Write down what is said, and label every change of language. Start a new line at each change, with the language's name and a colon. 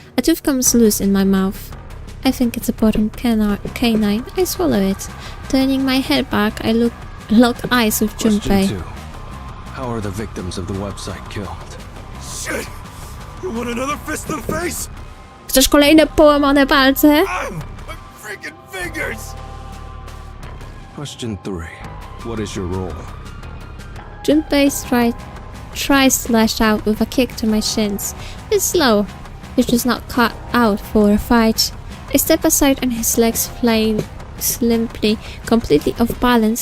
English: A tooth comes loose in my mouth. I think it's a bottom canine. I swallow it. Turning my head back, I lock eyes with Junpei. Question 2. How are the victims of the website killed? Shit! You want another fist to the face?
Polish: Chcesz kolejne połamane palce?
English: My freaking fingers! Question 3. What is your role? Junpei strides tries to lash out with a kick to my shins. He's slow. He's just not cut out for a fight. I step aside and his legs flying limply, completely off balance.